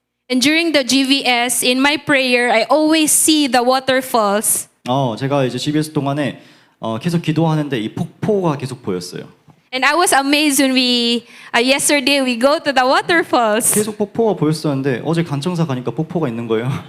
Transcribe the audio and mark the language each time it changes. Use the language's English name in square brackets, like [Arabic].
[English] And during the GVS, in my prayer, I always see the waterfalls. [Korean] 제가 이제 GBS 동안에 계속 기도하는데 이 폭포가 계속 보였어요. [English] And I was amazed when yesterday we go to the waterfalls. [Korean] 계속 폭포가 보였었는데 어제 간청사 가니까 폭포가 있는 거예요.